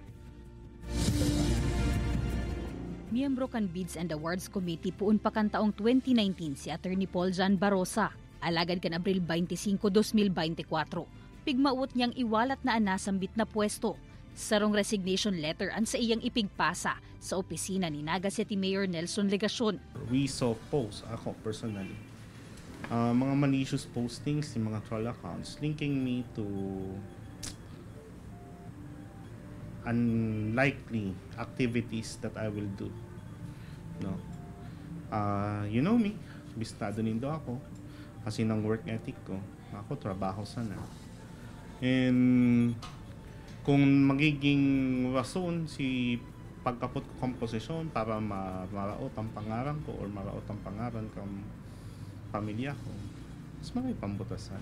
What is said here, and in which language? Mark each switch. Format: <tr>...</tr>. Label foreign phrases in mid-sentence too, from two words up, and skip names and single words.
<bik>Miyembro kan Bids and Awards Committee puun pa kan taong 2019 si Attorney Paul Jan Barosa. Alagad kan Abril 25, 2024. Pigmaut niyang iwalat na anasambit na pwesto. Sarong resignation letter ang sa iyang ipigpasa sa opisina ni Naga City Mayor Nelson Legacion.</bik> <en>We saw posts, ako personally, mga malicious postings,</en> <tl>yung mga</tl> <en>troll accounts linking me to unlikely activities that I will do. No. You know me,</en> <bik>bistado nindo ako kasi ng</bik> <en>work ethic</en> <bik>ko. Ako trabaho sana. And kung magiging rason si pagkapot ko komposisyon para maraot ang pangaran ko or maraot ang pangaran ng pamilya ko, mas marami pambutasan.</bik>